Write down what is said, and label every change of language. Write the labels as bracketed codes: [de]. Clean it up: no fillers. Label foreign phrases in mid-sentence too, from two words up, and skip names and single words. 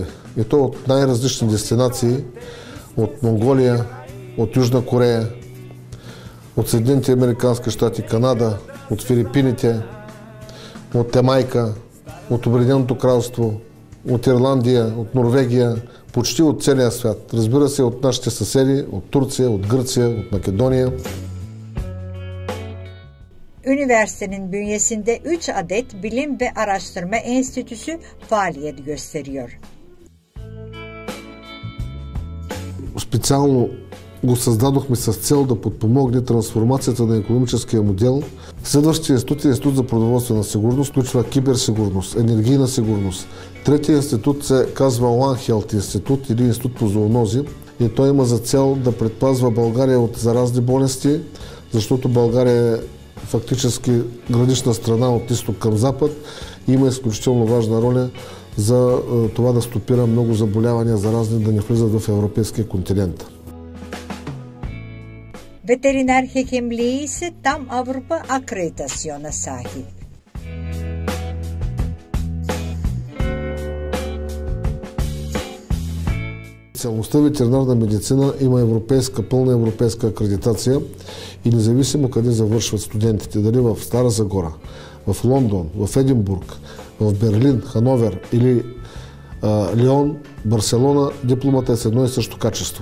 [bg] И то от най-различни дестинации, от Монголия, от Южна Корея, от Съединените американски щати, Канада, от Филипините, от Ямайка, от Обединеното кралство, от Ирландия, от Норвегия, почти от целия свят. Разбира се, от нашите съседи, от Турция, от Гърция, от Македония. [tr] Üniversitenin bünyesinde 3 adet bilim ve araştırma enstitüsü faaliyet gösteriyor. [bg] Специално го създадохме с цел да подпомогне трансформацията на икономическия модел. Следващия институт е Институт за продоволствена сигурност, включва киберсигурност, енергийна сигурност. Третия институт се казва One Health институт или Институт по зоонози и той има за цел да предпазва България от заразни болести, защото България е фактически гранична страна от изток към запад и има изключително важна роля за това да стопира много заболявания заразни да не влизат в европейския континент. [tr] Veteriner hekimliği ise tam Avrupa akreditasyona sahip. [bg] Специалността ветеринарна медицина има пълна европейска акредитация и независимо къде завършват студентите, дали в Стара Загора, в Лондон, в Единбург, в Берлин, Хановер или Лион, Барселона, дипломата е с едно и също качество.